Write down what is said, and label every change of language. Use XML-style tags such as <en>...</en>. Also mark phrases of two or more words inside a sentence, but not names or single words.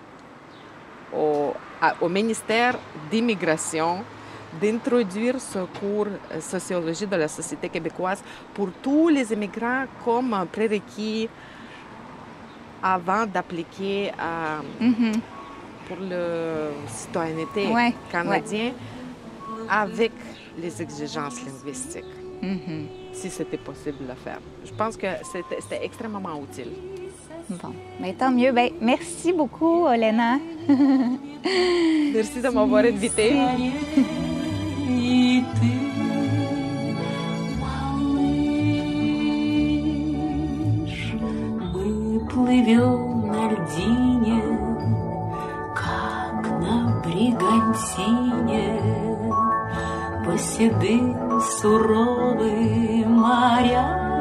<fr>au ministère d'immigration d'introduire ce cours sociologie de la société québécoise pour tous les immigrants comme un prérequis avant d'appliquer pour la citoyenneté canadienne avec les exigences linguistiques. Si c'était possible de le faire. Je pense que c'était extrêmement utile. Bon, mais tant mieux. Ben, merci beaucoup, Olena. Merci de m'avoir invitée.</fr> <ru>Плывем на льдине, как на бригантине, по седым суровым морям.</ru>